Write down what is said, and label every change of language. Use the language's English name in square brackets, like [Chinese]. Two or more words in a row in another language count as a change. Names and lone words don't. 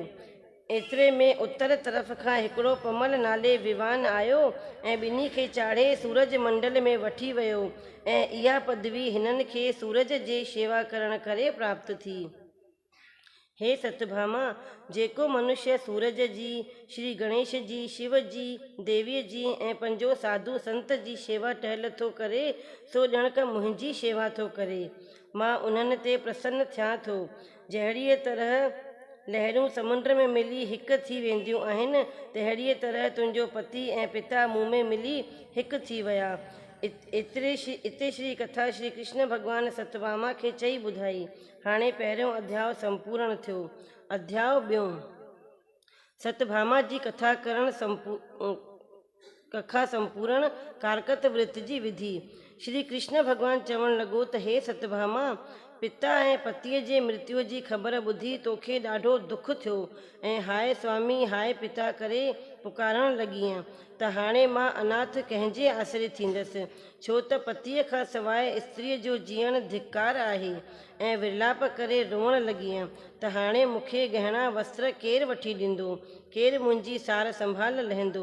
[Sindhi] एतिरे में उत्तर तरफ़ खां हिकिड़ो पमल नाले विवान आयो ऐं ॿिन्ही खे चाढ़े सूरज मंडल में वठी वियो ऐं इहा पदवी हिननि खे सूरज जे शेवा करण करे प्राप्त थी। हे सतभामा, जेको मनुष्य सूरज जी, श्री गणेश जी, शिव जी, देवीअ जी ऐं पंजो साधु संत जी शेवा टहल थो करे, सो ॼणक मुंहिंजी शेवा थो करे। मां उन्हनि ते प्रसन्न थियां थो। जहिड़ीअ तरह लहरूं समुंड में मिली हिकु थी वेंदियूं आहिनि, तहिड़ीअ तरह तुंहिंजो पति ऐं पिता मूं में मिली हिकु थी विया। इते श्री कथा श्री कृष्ण भॻवान सतभामा खे चई ॿुधाई। हाणे पहिरियों अध्याय संपूर्ण थियो। अध्याय ॿियों, सतभामा जी कथा करण संपूर्ण कारकत वृत जी विधि। श्री कृष्ण भॻवान चवण लॻो त हे सतभामा, पिता ऐं पतीअ जे मृत्यु जी ख़बर ॿुधी तोखे ॾाढो दुख थियो ऐं हाय स्वामी हाय पिता करे पुकारण लॻी आहियां त हाणे मां अनाथ कंहिंजे आसिरे थींदसि, छो त पतीअ खां सवाइ स्त्रीअ जो जीअण धिक्कार आहे। ऐं विलाप करे रोअण लॻी आहियां त हाणे मूंखे गहना वस्त्र केरु वठी ॾींदो, केरु मुंहिंजी सार संभाल लहंदो।